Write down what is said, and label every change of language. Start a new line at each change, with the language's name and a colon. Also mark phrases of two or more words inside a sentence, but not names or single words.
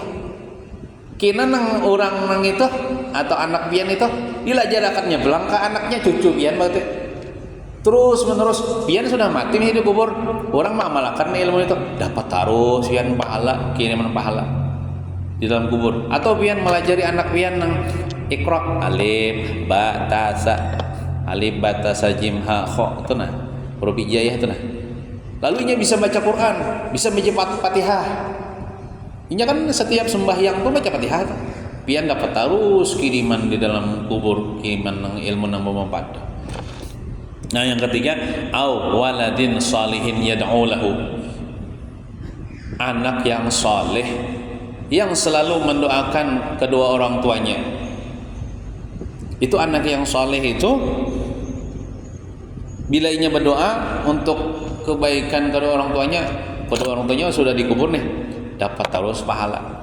Banjar: Kina nang orang nang itu atau anak pian itu dilajarakannya belang ke anaknya cucu pian berarti. Terus menerus pian sudah mati nih di kubur, orang mengamalkan ilmu itu dapat terus pian pahala, kiriman pahala di dalam kubur. Atau pian melajari anak pian nang iqra
Arabic: ألف باء تاء ثاء, ألف باء تاء ثاء جيم حاء خاء
Banjar: itu nah, huruf hijaiyah itu nah.
Indonesian: Lalu ia bisa baca Quran, bisa baca Fatihah.
Banjar: Ini kan setiap sembahyang tuh baca Fatihah tuh. Pian dapat terus kiriman di dalam kubur, kiriman nang ilmu nang bermanfaat.
Indonesian: Nah yang ketiga,
Arabic: أو ولد صالح يدعو له,
Indonesian: anak yang saleh yang selalu mendoakan kedua orang tuanya. Itu anak yang saleh itu bila ia berdoa untuk kebaikan kedua orang tuanya, kedua orang tuanya sudah dikubur nih, dapat terus pahala.